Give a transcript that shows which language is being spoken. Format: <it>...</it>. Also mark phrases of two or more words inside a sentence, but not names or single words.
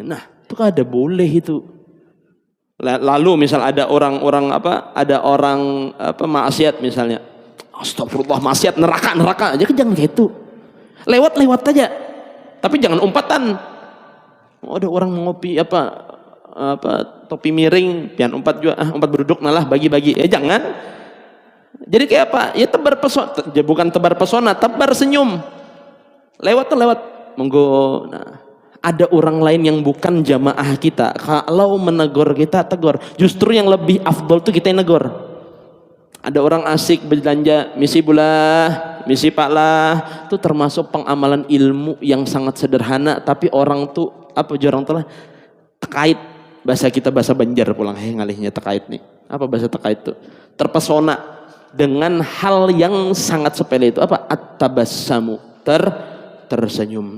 <id>Nah, itu kan ada boleh itu. Lalu misal ada orang maksiat misalnya, astagfirullah maksiat neraka aja, jangan gitu. Lewat aja. Tapi jangan umpatan. Oh, ada orang ngopi topi miring,</id> <bjn>pian umpat juga, umpat berduduk nalah bagi-bagi. Jangan.</bjn> <id>Jadi kayak apa? Ya bukan tebar pesona, tebar senyum. Lewat monggo. Nah, ada orang lain yang bukan jamaah kita, kalau menegur kita tegur, justru yang lebih afdol tuh kita yang negur. Ada orang asik belanja misi bulah, misi pak lah, itu termasuk pengamalan ilmu yang sangat sederhana, tapi orang tuh orang telah terkait, bahasa kita bahasa Banjar pulang ngalihnya terkait nih, bahasa terkait tuh terpesona dengan hal yang sangat sepele itu at-tabassamu, tersenyum.</id>